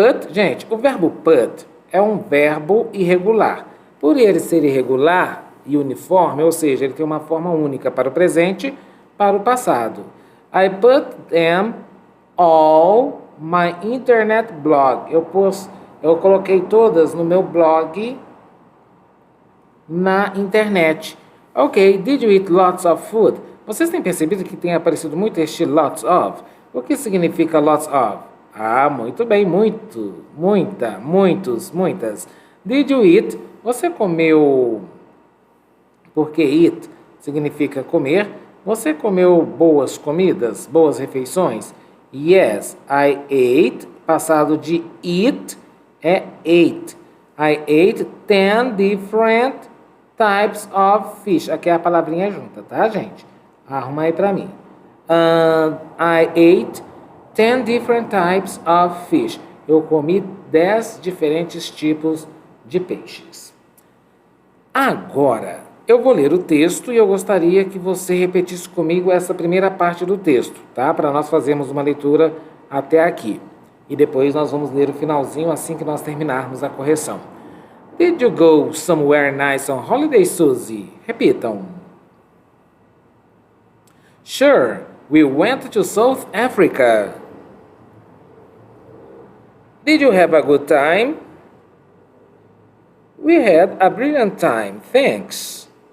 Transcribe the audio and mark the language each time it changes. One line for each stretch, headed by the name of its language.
Portuguese: Gente, o verbo put é um verbo irregular. Por ele ser irregular e uniforme, ou seja, ele tem uma forma única para o presente, para o passado.
English: I put them all my internet blog.
Portuguese: Eu coloquei todas no meu blog na internet.
English: Ok, did you eat lots of food?
Portuguese: Vocês têm percebido que tem aparecido muito este lots of? O que significa lots of? Muito bem, muito, muita, muitos, muitas.
English: Did you eat?
Portuguese: Você comeu, porque eat significa comer. Você comeu boas comidas, boas refeições?
English: Yes, I ate.
Portuguese: Passado de eat é ate.
English: I ate 10 different types of fish.
Portuguese: Aqui é a palavrinha junta, tá, gente? Arruma aí pra mim.
English: I ate 10 different types of fish.
Portuguese: Eu comi 10 diferentes tipos de peixes. Agora, eu vou ler o texto e eu gostaria que você repetisse comigo essa primeira parte do texto, tá? Para nós fazermos uma leitura até aqui. E depois nós vamos ler o finalzinho assim que nós terminarmos a correção.
English: Did you go somewhere nice on holiday, Suzy?
Portuguese: Repitam.
English: Sure, we went to South Africa. Did you have a good time? We had a brilliant time, thanks.